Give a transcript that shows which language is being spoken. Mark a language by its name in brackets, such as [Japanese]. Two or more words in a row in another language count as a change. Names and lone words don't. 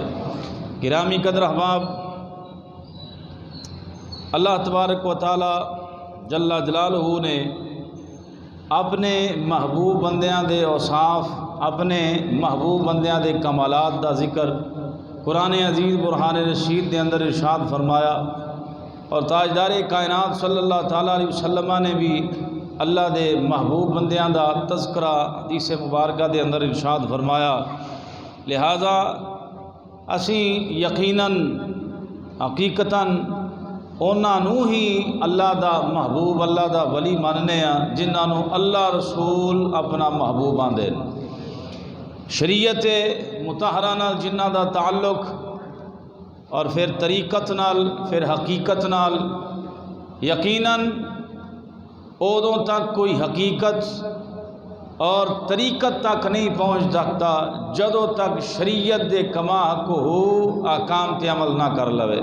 [Punjabi] گرامی قدر احباب، اللہ تبارک و تعالی [Arabic] جل جلالہ [Punjabi] نے اپنے محبوب بندیاں دے اوصاف، اپنے محبوب بندیاں دے کمالات دا ذکر قرآن عزیز برہان رشید دے اندر ارشاد فرمایا، اور تاجدار کائنات [Arabic] صلی اللہ تعالیٰ علیہ وسلم [Punjabi] نے بھی اللہ دے محبوب بندیاں دا تذکرہ حدیث مبارکہ دے اندر ارشاد فرمایا۔ لہذا اسی یقیناً حقیقتاً انہاں نوں ہی اللہ دا محبوب، اللہ دا ولی ماننے ہیں جنہاں نوں اللہ رسول اپنا محبوب آندے۔ شریعت مطہرہ نال جنہاں دا تعلق اور پھر طریقت نال پھر حقیقت نال، یقیناً ادوں تک کوئی حقیقت اور طریقت تک نہیں پہنچ سکتا جدوں تک شریعت دے کما حق ہو احکام تے عمل نہ کر لوے۔